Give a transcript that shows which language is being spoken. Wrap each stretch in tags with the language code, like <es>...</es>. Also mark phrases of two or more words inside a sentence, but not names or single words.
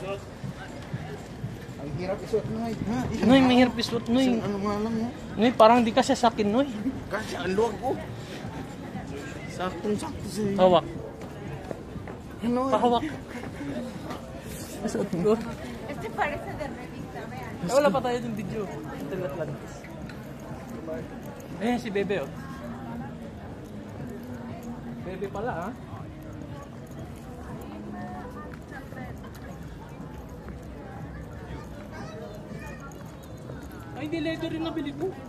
<tl>Ang hirap isuot Noy. Ha? Noy, mahirap isuot, Noy. Ano nga lang mo? Noy, parang di ka sasakin, Noy. Kasi ang luwag ko. Saktong-sakto sa'yo. Hawak. Ano? Pahawak. Isuot ko.</tl> <es>Este parece de revista, vean.</es> <tl>Wala pa tayo ng video. Hotel Atlantis. Ayan si Bebe, oh. Bebe pala, ha? Ay, hindi leather yung nabili ko.</tl>